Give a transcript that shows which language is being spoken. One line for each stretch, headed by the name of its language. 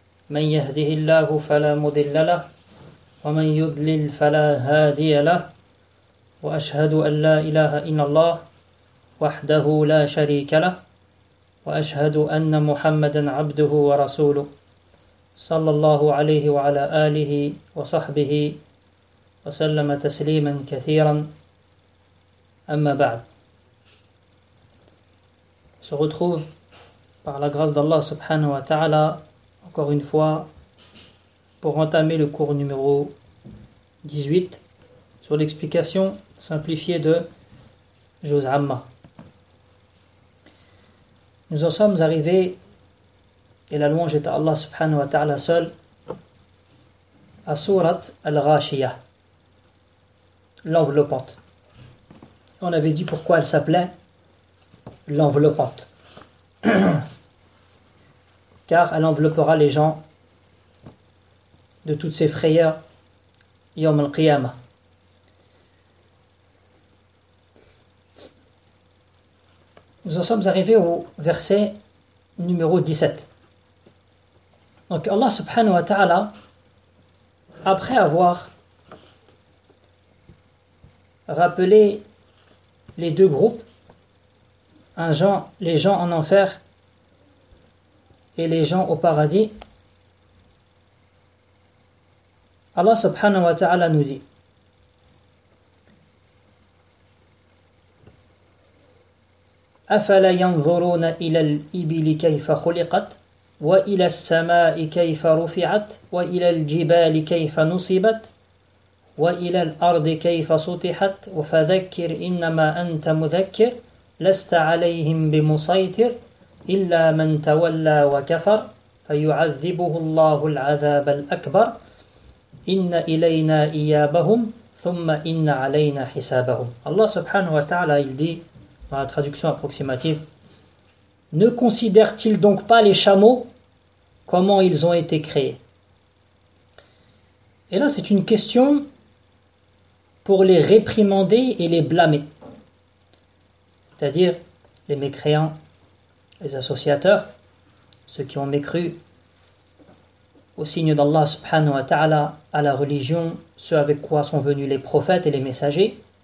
Arabic: من يهده الله فلا مضل له ومن يضلل فلا هادي له وأشهد أن لا إله إلا الله وحده لا شريك له وأشهد أن محمدا عبده ورسوله صلى الله عليه وعلى آله وصحبه وسلم تسليما كثيرا أما بعد.
French: Se retrouve par la grâce d'Allah subhanahu wa ta'ala encore une fois pour entamer le cours numéro 18 sur l'explication simplifiée de Juz Amma. Nous en sommes arrivés, et la louange est à Allah subhanahu wa ta'ala seul, à Surat al-Ghashiyah, l'enveloppante. On avait dit pourquoi elle s'appelait l'enveloppante. Car elle enveloppera les gens de toutes ses frayeurs, yawm al-qiyamah. Nous en sommes arrivés au verset numéro 17. Donc Allah subhanahu wa ta'ala, après avoir rappelé les deux groupes, les gens en enfer et les gens au paradis, Allah subhanahu wa ta'ala nous dit:
Arabic: أَفَلَا يَنْظُرُونَ إِلَى الْإِبِلِ كَيْفَ خُلِقَتْ وَإِلَى السَّمَاءِ كَيْفَ رُفِعَتْ وَإِلَى الْجِبَالِ كَيْفَ نُصِبَتْ وَإِلَى الْأَرْضِ كَيْفَ سُطِحَتْ وَفَذَكِّرْ إِنَّمَا أَنْتَ مُذَكِّرْ لَسْتَ عَلَيْهِمْ بِمُسَيْطِرٍ إِلَّا مَنْ تَوَلَّى وَكَفَرْ فَيُعَذِّبُهُ اللَّهُ الْعَذَابَ الْأَكْبَرْ إِنَّ إِلَيْنَا إِيَابَهُمْ ثُمَّ إِنَّ عَلَيْنَا حِسَابَهُمْ.
French: Allah subhanahu wa ta'ala, il dit, dans la traduction approximative: ne considèrent-ils donc pas les chameaux, comment ils ont été créés? Et là, c'est une question pour les réprimander et les blâmer, c'est-à-dire les mécréants, les associateurs, ceux qui ont mécru au signe d'Allah subhanahu wa ta'ala, à la religion, ceux avec quoi sont venus les prophètes et les messagers.